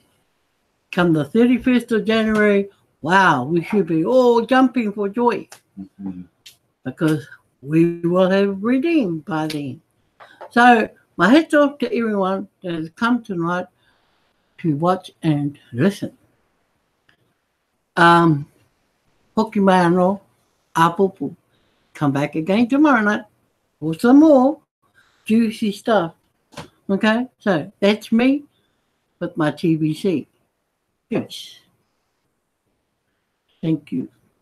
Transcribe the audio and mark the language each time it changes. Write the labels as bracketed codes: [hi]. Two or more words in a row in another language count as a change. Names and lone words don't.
[en] Come the 31st of January, wow, we should be all jumping for joy because we will have redeemed by then. So my hats off to everyone that has come tonight to watch and listen. [mi] Hoki mai anō, apopo. [en] Come back again tomorrow night for some more juicy stuff. Okay, so that's me with my TVC. Yes. Thank you.